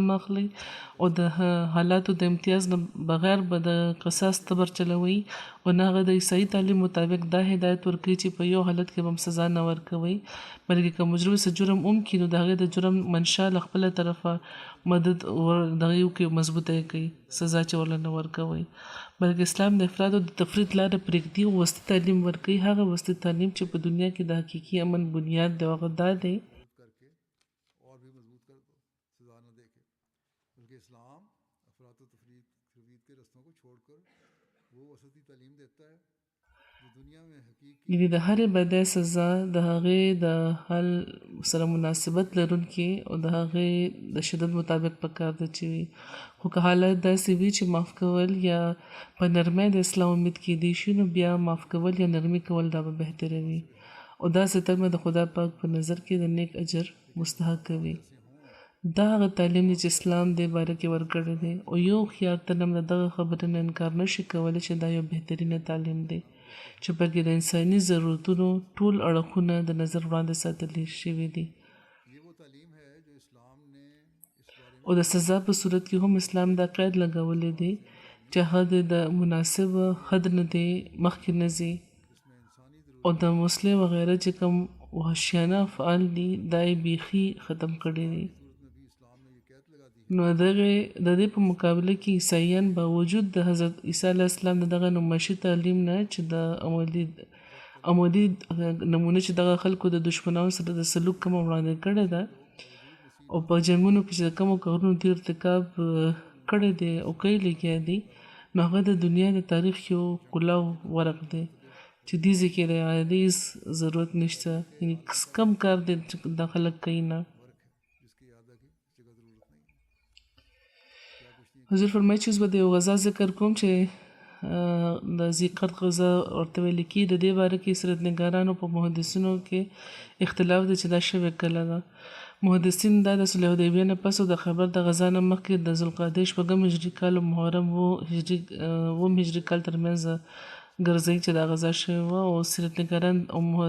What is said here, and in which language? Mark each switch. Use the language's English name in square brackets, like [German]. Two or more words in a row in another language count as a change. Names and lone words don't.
[Pashto] اخلي او د حالاتو د امتیاز نه بغیر به د قصاص تبر چلوي او نه هغه د عیسائی تعلیم مطابق دا هدایت ورکوي چې په یو حالت کې به هم سزا نه ورکوي بلکې که مجرم څه جرم وکړي نو د هغې د جرم منشا له خپله طرفه مدد دغه یو کې مضبوطه یې کوي سزا چې ورله نه ورکوي بلکې اسلام د افراد او د تفرید لاره پرېږدي او وسطي تعلیم ورکوي هغه وسطي تعلیم چې په دنیا کې د حقیقي امن بنیاد دی هغه دا دی [Urdu] اور بھی مضبوط کر دو سزا نہ دیکھے بلکہ اسلام افرات تفرید کے رستوں کو چھوڑ کر وہ وسطی تعلیم دیتا ہے جو دنیا میں حقیقی [Pashto] یعنې د هرې بدۍ سزا د هغې د حل سره مناسبت لرونکې او د هغې د شدت مطابق پکار ده چې وي خو که حالت داسې وي چې معاف کول یا په نرمۍ د اسلام امید کېدی شي نو بیا معاف کول یا نرمي کول دا به بهتره وي او داسې تمه د خدا پاک په نظر کې د نیک اجر مستحق کوي دا هغه تعلیم دی چې اسلام دې باره کې ورکړی دی او یو هوښیار تنم د دغه خبرې نه انکار نشي کولی چې دا یو بهترینه تعلیم دی چې پکې د انساني ضرورتونو ټول اړخونه د نظر وړاندې ساتلی شوي دي [Urdu] یہ وہ تعلیم ہے جو اسلام نے اس بارے [Pashto] او د سزا په صورت کې هم اسلام دا قید لګولی دی چې هغه د مناسب حد نه دی مخکې نه ځي او د مسلم وغیره چې کوم وحشیانه افعال دي دا یې بیخي ختم کړي دي [Urdu] میں بھی اسلام نے یہ قید لگا دی [Pashto] نو د دې په مقابله کې عیسایان باوجود د حضرت عیسی علیه السلام د دغه نمایشي تعلیم نه چې د عملي نمونه چې دغه خلکو د دشمنانو سره د سلوک کوم وړاندې کړی ده او په جنګونو کې چې د کومو کارونو دې ارتکاب کړی دی او کوي لګیا دي نو هغه د دنیا د تاریخ یو کلاو ورق دی چې دې ځکه د عادي ضرورت نشته یعنی کم کار دی چې دا خلک کوي نه [Urdu] جس کی یاد کی جگہ ضرورت نہیں [Pashto] حضور فرمایي چې اوس به د یو غذا ذکر کوم چې د ذکر غذا ورته ویل کېږي د دې باره کې سیرت نګارانو په محدثینو کې اختلاف دی چې دا شوې کله ده محدثین دا د صلح حدیبیې نه پس او د خیبر د غزا نه مخکې د ذوالقعدې شپږم هجري کال او محرم اووم هجري کال ترمنځ ګرځوي چې دا غزا شوې وه او سیرت نګاران او